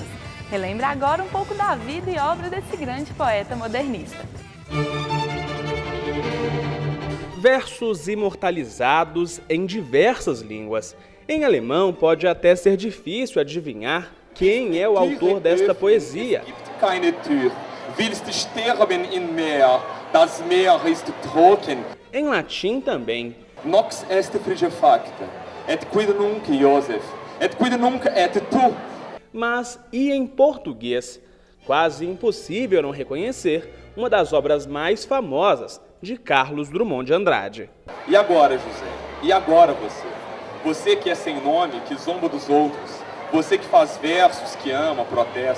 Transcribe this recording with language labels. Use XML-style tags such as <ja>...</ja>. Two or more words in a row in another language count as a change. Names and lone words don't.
<pt>Relembra agora um pouco da vida e obra desse grande poeta modernista. Versos imortalizados em diversas línguas. Em alemão pode até ser difícil adivinhar quem é o autor desta poesia.</pt> <de>Keine Tür. Willst sterben in Meer, das Meer ist trocken.</de> <pt>Em latim também.</pt> <la>Nox est frige facta, et quid nunc Joseph, et quid nunc et tu.</la> <pt>Mas e em português? Quase impossível não reconhecer uma das obras mais famosas de Carlos Drummond de Andrade. E agora, José? E agora você? Você que é sem nome, que zomba dos outros. Você que faz versos, que ama, protesta.</pt>